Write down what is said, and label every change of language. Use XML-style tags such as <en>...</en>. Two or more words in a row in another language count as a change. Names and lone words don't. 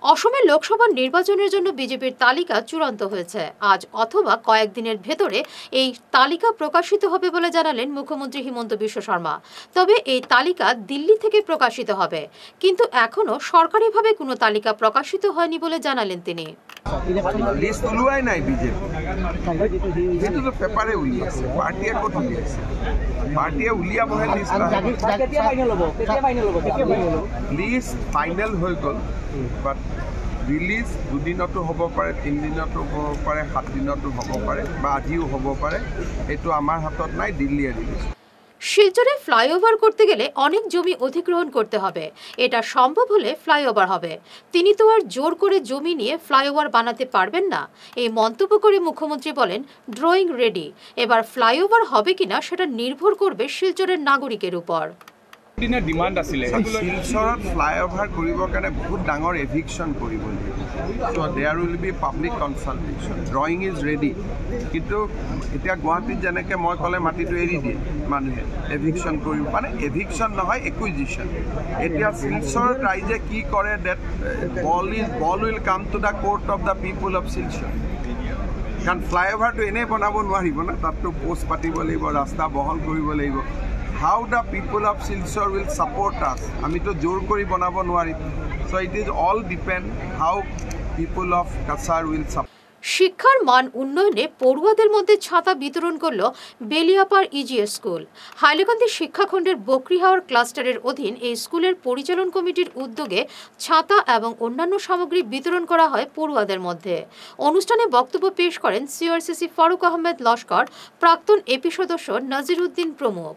<bn>অসমের লোকসভা নির্বাচনের জন্য বিজেপির তালিকা চূড়ান্ত হয়েছে। আজ অথবা কয়েকদিনের ভেতরে এই তালিকা প্রকাশিত হবে বলে জানালেন মুখ্যমন্ত্রী হিমন্ত বিশ্ব শর্মা। তবে এই তালিকা দিল্লি থেকে প্রকাশিত হবে, কিন্তু এখনো সরকারিভাবে কোনো তালিকা প্রকাশিত হয়নি বলে জানালেন তিনি।</bn> <as>লিষ্ট ওলোৱাই নাই বিজেপি, সেইটোতো পেপাৰে উলিয়াইছে, পাৰ্টীয়ে ক'ত উলিয়াইছে? পাৰ্টীয়ে উলিয়াবহে লিষ্ট। লিষ্ট ফাইনেল হৈ গ'ল,</as> <en>but release</en> <as>দুদিনতো হ'ব পাৰে, 3 দিনতো হ'ব পাৰে, 7 দিনতো হ'ব পাৰে, বা আজিও হ'ব পাৰে। এইটো আমাৰ হাতত নাই, দিল্লীয়ে রিলিজ।</as> <bn>শিলচরে ফ্লাইওভার করতে গেলে অনেক জমি অধিগ্রহণ করতে হবে, এটা সম্ভব হলে ফ্লাইওভার হবে। তিনি তো আর জোর করে জমি নিয়ে ফ্লাইওভার বানাতে পারবেন না। এই মন্তব্য করে মুখ্যমন্ত্রী বলেন,</bn> <en>drawing ready,</en> <bn>এবার ফ্লাইওভার হবে কিনা সেটা নির্ভর করবে শিলচরের নাগরিকের উপর।</bn> <as>ডিমান্ড আছিলে শিলচৰত ফ্লাইওভাৰ কৰিবৰ কাৰণে বহুত ডাঙৰ এভিকশ্যন কৰিব লাগিব।</as> <en>So there will be public consultation. drawing is ready,</en> <as>কিন্তু এতিয়া গুৱাহাটীত যেনেকৈ মই ক'লে মাটিটো এৰি দিয়ে মানুহে, এভিকশ্যন কৰিব, মানে এভিকশ্যন নহয়, একুইজিশ্যন। এতিয়া শিলচৰত ৰাইজে কি কৰে,</as> <en>that ball will come to the court of the people of Silchar.</en> <as>কাৰণ ফ্লাইঅভাৰটো এনেই বনাব নোৱাৰিব না, তাততো পোষ্ট পাতিব লাগিব, ৰাস্তা বহল কৰিব লাগিব।</as> <en>How the people of Silchar will support us?</en> <bn>আমি তো জোর করি বানাবো</bn> <as>নোৱাৰিম।</as> <en>So it is all depend how people of Kasar will support.</en> <bn>শিক্ষার মান উন্নয়নে পড়ুয়াদের মধ্যে ছাতা বিতরণ করল বেলিয়াপাড় ইজিএস স্কুল। হাইলাকান্দি শিক্ষাখণ্ডের বকরিহাওর ক্লাস্টারের অধীন এই স্কুলের পরিচালন কমিটির উদ্যোগে ছাতা এবং অন্যান্য সামগ্রী বিতরণ করা হয় পড়ুয়াদের মধ্যে। অনুষ্ঠানে বক্তব্য পেশ করেন সিআরসিসি ফারুক আহমেদ লস্কর, প্রাক্তন এপি সদস্য নাজিরউদ্দিন প্রমুখ।</bn>